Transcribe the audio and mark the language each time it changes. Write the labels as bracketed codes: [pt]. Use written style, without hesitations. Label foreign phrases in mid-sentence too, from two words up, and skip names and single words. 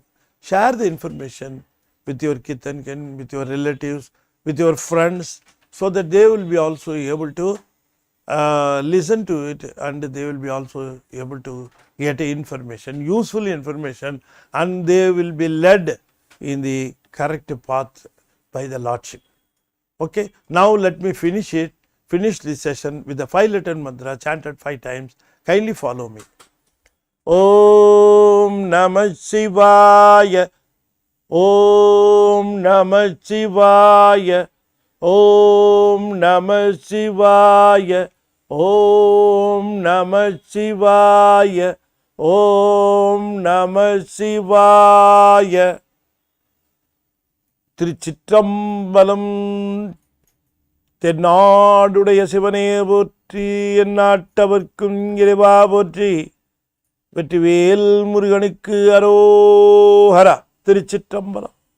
[en] Share the information with your kith and kin, with your relatives, with your friends, so that they will be also able to listen to it, and they will be also able to get information, useful information, and they will be led in the correct path by the Lordship. Okay, now let me finish this session with the 5-letter mantra chanted 5 times. Kindly follow me. [sa] ॐ नमः शिवाय. ॐ नमः शिवाय. ॐ नमः शिवाय. ॐ नमः शिवाय. ॐ नमः शिवाय. [ta] Trichitrambalam. தென்னாடுடைய சிவனே போற்றி, எந்நாட்டவர்க்கும் இறைவா போற்றி, வெற்றிவேல் முருகனுக்கு அரோஹரா. திருச்சிற்றம்பலம்.